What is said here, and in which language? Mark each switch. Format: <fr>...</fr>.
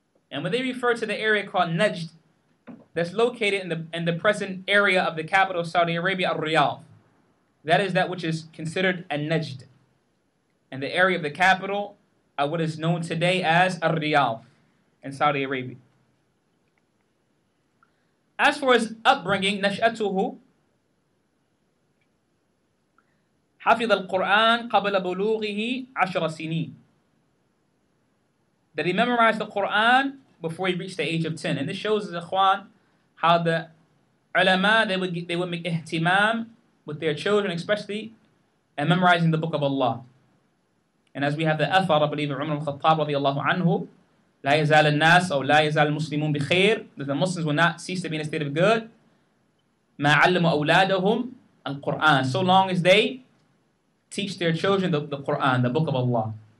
<en>And when they refer to the area called Najd, that's located in the present area of the capital of Saudi Arabia, al-Riyadh. That is that which is considered a Najd. And the area of the capital are what is known today as al-Riyadh in Saudi Arabia. As for his upbringing,</en> <ar>نشأته حفظ القرآن قبل بلوغه 10 سنين.</ar> <en>That he memorized the Quran before he reached the age of 10. And this shows the ikhwan how the ulama, they would make ihtimam with their children, especially, and memorizing the book of Allah. And as we have the athar, I believe, of Umar al-Khattab radiallahu anhu,</en> <ar>لا يزال الناس أو لا يزال المسلمون بخير,</ar> <en>that the Muslims will not cease to be in a state of good,</en> <ar>ما علموا أولادهم القرآن,</ar> <en>so long as they teach their children the Quran, the book of Allah.</en>